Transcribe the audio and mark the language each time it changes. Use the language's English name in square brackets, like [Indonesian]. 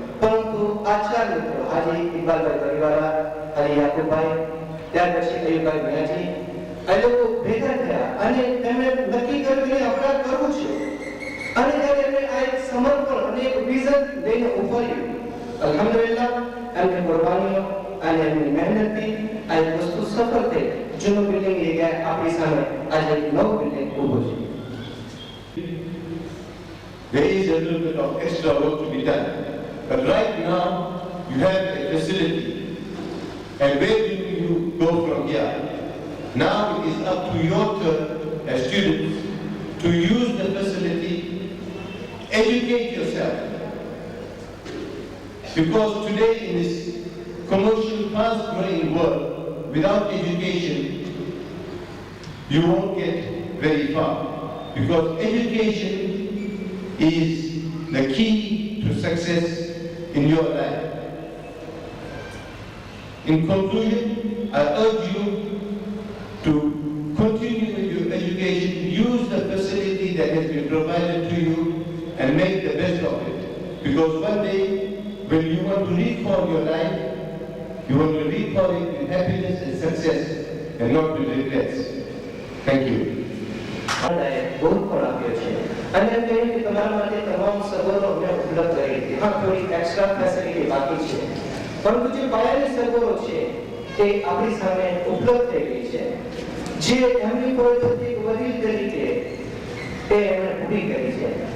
[Gujarati] પરંતુ આ ચાર મિત્રો આજે ઇકબાલભાઈ પરિવારા, હાજી યાકુબભાઈ, ત્યાર પછી અયુબભાઈ મિયાજી, આ લોકો ભેગા થયા અને તેમણે નક્કી કર્યું કે આપણે કરવું છે અને જ્યારે એમણે આ એક સમર્પણ અને એક વિઝન લઈને ઉભર્યું, અલ્હમ્દુલિલ્લાહ એમની કુરબાનીઓ અને એમની મહેનતથી આ એક વસ્તુ સફળ થઈ. જૂનું બિલ્ડિંગ એ ગયા આપણી સામે આજે એક નવું બિલ્ડિંગ ઊભું છે. [English] There is a little bit of extra work to be done. But right now, you have a facility. And where do you go from here? Now it is up to your turn as students to use the facility, educate yourself. Because today in this commercial, fast-growing world, without education, you won't get very far. Because education is the key to success in your life. In conclusion, I urge you to continue with your education, use the facility that has been provided to you and make the best of it. Because one day, when you want to recall your life, you want to recall it with happiness and success and not with regrets. Thank you. [Gujarati] બહુ પણ આપ્યો છે અને એમ કહ્યું કે તમારા માટે તમામ સગવડો અમે ઉપલબ્ધ કરી હતી. હા, થોડી એક્સ્ટ્રા ફેસિલિટી બાકી છે, પરંતુ જે પાયાની સગવડો છે તે આપણી સામે ઉપલબ્ધ થઈ ગઈ છે. જે એમની ફરજ હતી એક વડીલ તરીકે તે એમણે પૂરી કરી છે.